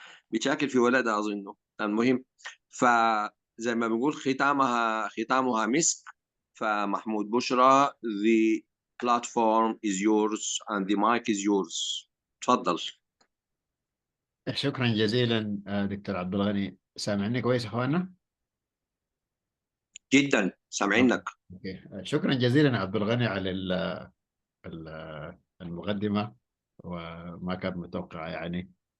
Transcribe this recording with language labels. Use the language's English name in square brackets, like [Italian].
[Arabic] بيشاكل في ولدها أظنه. المهم فزي ما بنقول ختامها مسك. [English] فمحمود Bushra the platform is yours and the mic is yours. [Arabic] تفضل. شكرا جزيلا دكتور عبد الغني. سامعني كويس اخواننا؟ جدا سامعينك. شكرا جزيلا عبد الغني على المقدمة وما كانت متوقعة يعني.